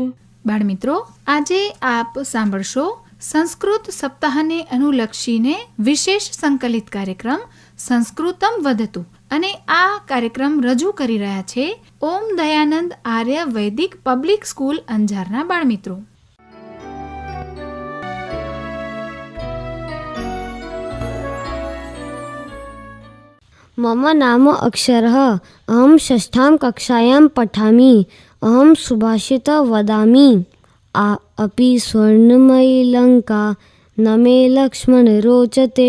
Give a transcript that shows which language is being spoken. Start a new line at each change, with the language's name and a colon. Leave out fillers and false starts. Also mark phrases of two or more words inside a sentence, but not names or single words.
Gujarati: બાળમિત્રો, આજે આપ સાંભળશો સંસ્કૃત સપ્તાહને અનુલક્ષીને વિશેષ સંકલિત કાર્યક્રમ સંસ્કૃતમ વધતું, અને આ કાર્યક્રમ રજૂ કરી રહ્યા છે ઓમ દયાનંદ આર્ય વૈદિક પબ્લિક સ્કૂલ અંજારના બાળમિત્રો.
Sanskrit: मम नाम अक्षरः. अहं षष्ठां कक्षायां पठामि. अहं सुभाषितं वदामि. अपि स्वर्णमयी लङ्का न मे लक्ष्मण रोचते.